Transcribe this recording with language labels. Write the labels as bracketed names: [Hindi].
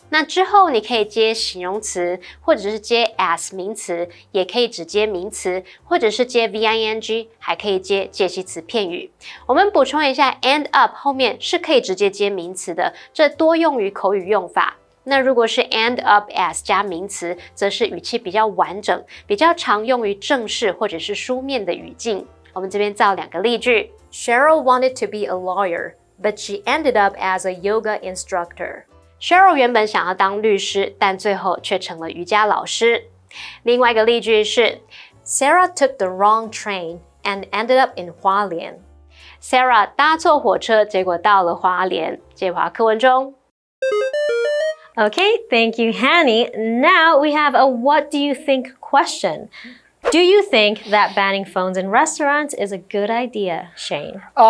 [Chinese] 那之后你可以接形容词，或者是接 as 名词，也可以只接名词，或者是接 VING， 还可以接介系词片语。我们补充一下 end up 后面是可以直接接名词的，这多用于口语用法。那如果是 end up as 加名词，则是语气比较完整，比较常用于正式或者是书面的语境。我们这边造2个例句。 [English] Cheryl wanted to be a lawyer, but she ended up as a yoga instructor.Cheryl [Chinese] 原本想要当律师，但最后却成了瑜伽老师。另外一个例句是 [English] Sarah took the wrong train and ended up in 花莲。 [Chinese] Sarah 搭错火车，结果到了花莲。接华课文中。 [English] Okay, thank you, Hanny. Now we have a what do you think question. Do you think that banning phones in restaurants is a good idea, Shane?